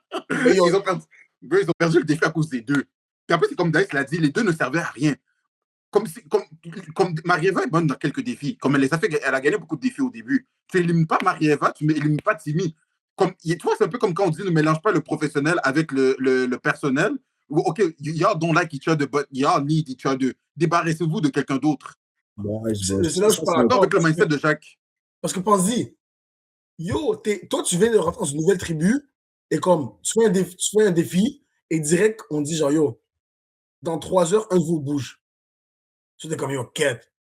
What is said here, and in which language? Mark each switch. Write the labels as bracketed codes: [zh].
[fr] Ils ont perdu le défi à cause des deux. Puis après, c'est comme Dice l'a dit, les deux ne servaient à rien. Comme Marie-Eva est bonne dans quelques défis. Comme elle a gagné beaucoup de défis au début. Tu n'élimines pas Marie-Eva, tu n'élimines pas Timmy. Tu vois, c'est un peu comme quand on dit ne mélange pas le professionnel avec le personnel. [en] OK, y'all don't like each other, but y'all need each other. [fr] Débarrassez-vous de quelqu'un d'autre. C'est là où je parle avec le mindset de Jacques. Parce que pense-y, yo, toi, tu viens de rentrer dans une nouvelle tribu et comme, tu fais un défi et direct, on dit genre, yo, dans 3 heures, un de vous bouge. Tu es comme, yo, quête.